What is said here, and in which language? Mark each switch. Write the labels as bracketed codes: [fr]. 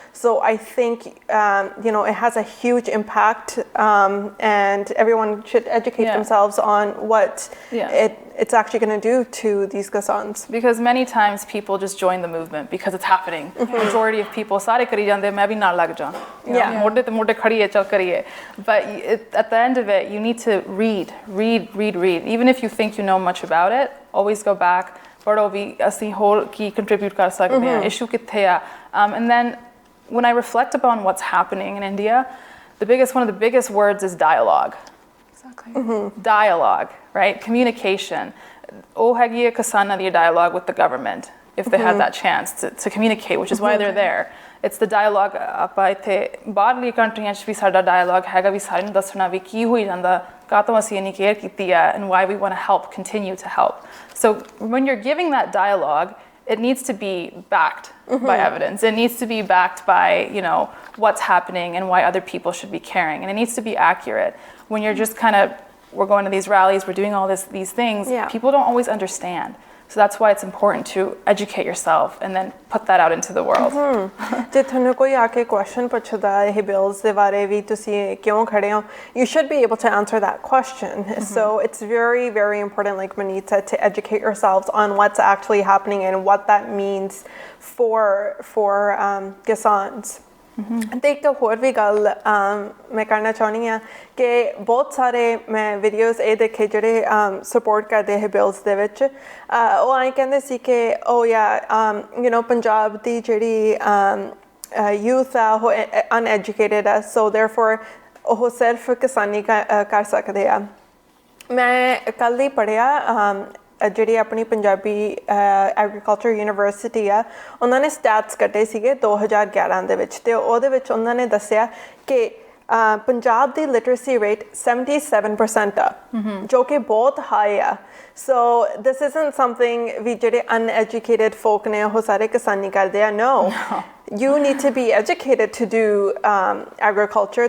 [en] So I think it has a huge impact, and everyone should educate themselves on what it's actually going to do to these Kisans. Because many times people just join the movement because it's happening. Majority of people [pa] ਸਾਰੇ ਕਰੀ ਜਾਂਦੇ, ਮੈਂ ਵੀ ਨਾਲ ਲੱਗ ਜਾ, ਮੋਢੇ ਤੇ ਮੋਢੇ ਖੜੀਏ, ਚੱਲ ਕਰੀਏ। [en] But at the end of it, you need to read. Even if you think you know much about it, always go back, [pa] ਪੜ੍ਹੋ ਵੀ ਅਸੀਂ ਹੋਰ ਕੀ ਕੰਟਰੀਬਿਊਟ ਕਰ ਸਕਦੇ ਹਾਂ, ਇਸ਼ੂ ਕਿੱਥੇ ਆ। [en] And then when I reflect upon what's happening in India, one of the biggest words is dialogue. Exactly. Dialogue, right? Communication. [pa] ਉਹ ਹੈਗੀ ਹੈ ਕਿਸਾਨਾਂ ਦੀ [en] dialogue with the government, if they had that chance to communicate, which is why they're there. It's the dialogue. [pa] ਆਪਾਂ ਇੱਥੇ ਬਾਹਰਲੀ ਕੰਟਰੀਆਂ 'ਚ ਵੀ ਸਾਡਾ dialogue ਹੈਗਾ, ਵੀ ਸਾਰਿਆਂ ਨੂੰ ਦੱਸਣਾ ਵੀ ਕੀ ਹੋਈ ਜਾਂਦਾ, ਕਾਹਤੋਂ ਅਸੀਂ ਇੰਨੀ ਕੇਅਰ ਕੀਤੀ ਹੈ, [en] and why we want to help, continue to help. So when you're giving that dialogue, it needs to be backed by evidence. It needs to be backed by, what's happening and why other people should be caring. And it needs to be accurate. When you're just we're going to these rallies, we're doing all these things, people don't always understand. So that's why it's important to educate yourself and then put that out into the world. [pa] ਜੇ ਤੁਹਾਨੂੰ ਕੋਈ ਆ ਕੇ question ਪੁੱਛਦਾ ਇਹ bills ਦੇ ਬਾਰੇ ਵੀ ਤੁਸੀਂ ਕਿਉਂ ਖੜੇ ਹੋ, [en] you should be able to answer that question. So it's very, very important, like Manit said, to educate yourselves on what's actually happening and what that means for Kisans. [pa] ਅਤੇ ਇੱਕ ਹੋਰ ਵੀ ਗੱਲ ਮੈਂ ਕਰਨਾ ਚਾਹੁੰਦੀ ਹਾਂ ਕਿ ਬਹੁਤ ਸਾਰੇ ਮੈਂ ਵੀਡੀਓਜ਼ ਇਹ ਦੇਖੇ ਜਿਹੜੇ ਸਪੋਰਟ ਕਰਦੇ ਇਹ ਬਿਲਸ ਦੇ ਵਿੱਚ, ਉਹ ਐਂ ਕਹਿੰਦੇ ਸੀ ਕਿ ਪੰਜਾਬ ਦੀ ਜਿਹੜੀ ਯੂਥ ਆ ਉਹ ਅਨਐਜੂਕੇਟਿਡ ਆ, [en] so therefore [pa] ਉਹ ਸਿਰਫ ਕਿਸਾਨੀ ਕਰ ਸਕਦੇ ਆ। ਮੈਂ ਕੱਲ੍ਹ ਹੀ ਪੜ੍ਹਿਆ ਜਿਹੜੀ ਆਪਣੀ ਪੰਜਾਬੀ ਐਗਰੀਕਲਚਰ ਯੂਨੀਵਰਸਿਟੀ ਆ, ਉਹਨਾਂ ਨੇ ਸਟੈਟਸ ਕੱਢੇ ਸੀਗੇ 2011 ਦੇ ਵਿੱਚ, ਅਤੇ ਉਹਦੇ ਵਿੱਚ ਉਹਨਾਂ ਨੇ ਦੱਸਿਆ ਕਿ ਪੰਜਾਬ ਦੀ ਲਿਟਰੇਸੀ ਰੇਟ 77% ਆ, ਜੋ ਕਿ ਬਹੁਤ ਹਾਈ ਆ। [en] so this isn't something [pa] ਵੀ ਜਿਹੜੇ ਅਨਐਜੂਕੇਟਿਡ ਫੋਕ ਨੇ ਉਹ ਸਾਰੇ ਕਿਸਾਨੀ ਕਰਦੇ ਆ। [en] No, you need to be educated to do agriculture.